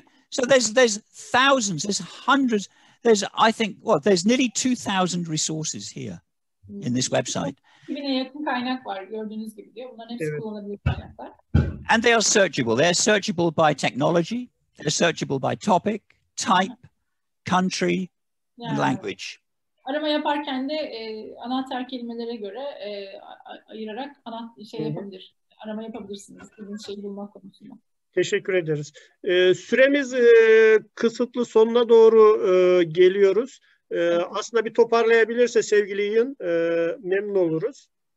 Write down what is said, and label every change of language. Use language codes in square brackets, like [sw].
[en] So there's thousands, there's hundreds, I think, there's nearly 2,000 resources here in this website. [tr] 2000'e yakın kaynak var gördüğünüz gibi diyor. Bunların hepsi kullanılabilir kaynaklar. [en] And they are searchable. They're searchable by technology. They're searchable by topic, type, country, and language. [tr] Arama yaparken de anahtar kelimelere göre ayırarak yapabilir. Arama yapabilirsiniz. İstediğiniz şeyi bulmak konusunda. Teşekkür ederiz. Süremiz kısıtlı, sonuna doğru geliyoruz. Aslında bir toparlayabilirse sevgili Ian memnun oluruz.